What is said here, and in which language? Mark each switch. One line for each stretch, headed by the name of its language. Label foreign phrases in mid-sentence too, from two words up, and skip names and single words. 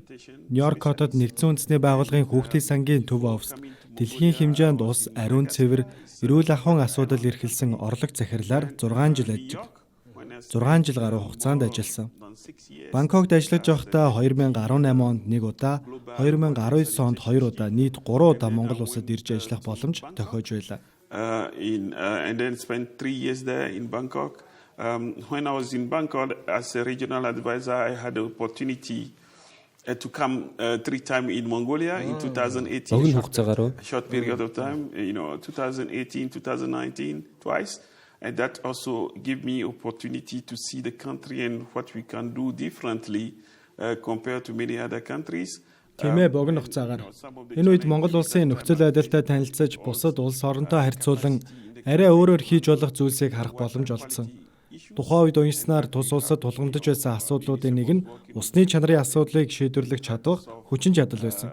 Mongolian: Нью-Йорк хотод нэгдсэн үндэсний байгууллагын Хүүхдийн Сангийн төв оффист дэлхийн хэмжээнд ус, ариун цэвэр, эрүүл ахуйн асуудал эрхэлсэн орлого захирлаар 6 жил ажиллав. 6 жил гаруй хугацаанд ажилласан. Бангкокт ажиллаж байхдаа 2018 онд 1 удаа, 2019 онд 2 удаа, нийт 3 удаа Монгол Улсад ирж ажиллах боломж тохиож байлаа.
English: And then spent 3 years there in Bangkok. When I was in Bangkok as a regional advisor, I had the opportunity to come 3 times in Mongolia in 2018. A short period of time, 2018, 2019, twice. And that also gave me opportunity to see the country and what we can do differently compared to many other countries.
Mongolian: Тиймээ богино хугацаагаар энэ үед Монгол улсын нөхцөл байдалтай танилцаж, бусад улс оронтой харьцуулан арай өөрөөр хийж болох зүйлсийг харах боломж олдсон. Тухайн үед уншсанаар тус улсад тулгамдж байсан асуудлуудын нэг нь усны чанарын асуудлыг шийдвэрлэх чадвар, хүчин чадал байсан.